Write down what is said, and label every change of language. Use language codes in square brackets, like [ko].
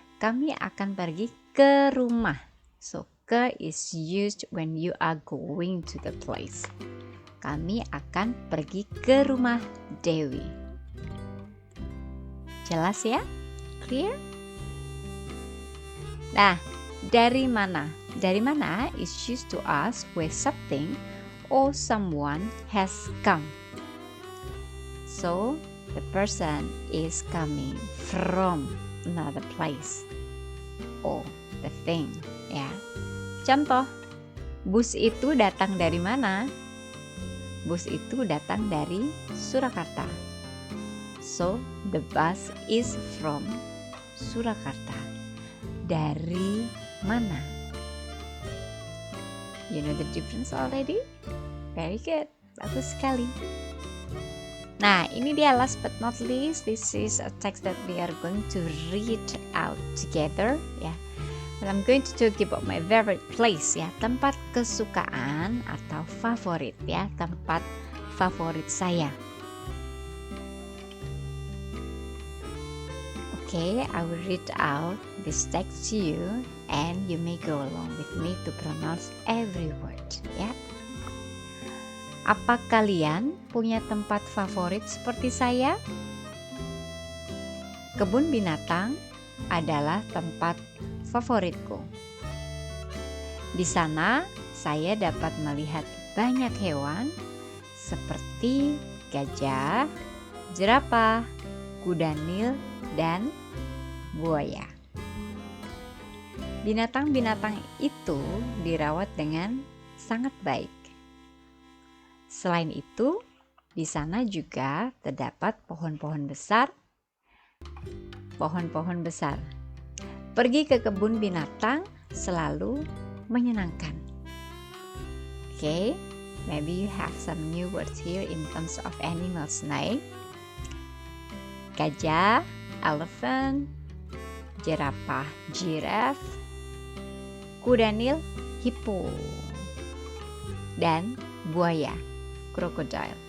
[id] Kami akan pergi ke rumah. [en] So, ke is used when you are going to the place. [id] Kami akan pergi ke rumah Dewi. Jelas ya? [en] Clear? [id] Nah, dari mana? [en] Dari mana is used to ask where something or someone has come. So, the person is coming from another place or the thing. [id] Ya. Contoh, bus itu datang dari mana? Bus itu datang dari Surakarta. [en] So, the bus is from Surakarta. [id] Dari mana? [en] You know the difference already? Very good. [id] Bagus sekali. [en] Nah, ini dia last but not least. This is a text that we are going to read out together. Ya. And I'm going to talk about my favorite place, ya, [id] tempat kesukaan atau favorit, ya, tempat favorit saya. [en] Okay, I will read out this text to you, and you may go along with me to pronounce every word, ya. [id] Apa kalian punya tempat favorit seperti saya? Kebun binatang adalah tempat favoritku. Di sana saya dapat melihat banyak hewan seperti gajah, jerapah, kuda Nil, dan buaya. Binatang-binatang itu dirawat dengan sangat baik. Selain itu, di sana juga terdapat pohon-pohon besar. Pohon-pohon besar. Pergi ke kebun binatang selalu menyenangkan. [en] Okay, maybe you have some new words here in terms of animals. Snake, gajah, elephant, jerapah, giraffe, kuda Nil, hippo, dan buaya, crocodile.